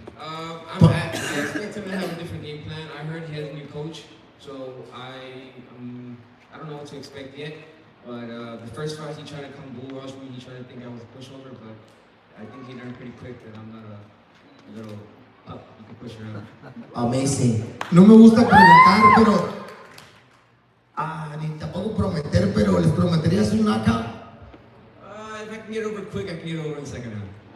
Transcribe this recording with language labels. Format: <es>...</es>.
<en>I expect him to have a different game plan. I heard he has a new coach, so I don't know what to expect yet. But the first fight, he tried to come bull rush me. He tried to think I was a pushover, but I think he learned pretty quick that I'm not a little pup you can push around. Amazing.</en> <es>No me gusta preguntar, pero ni tampoco prometer, pero les prometerías un knockout.</es> <en>If I can get over quick, I can get over in the second round.</en>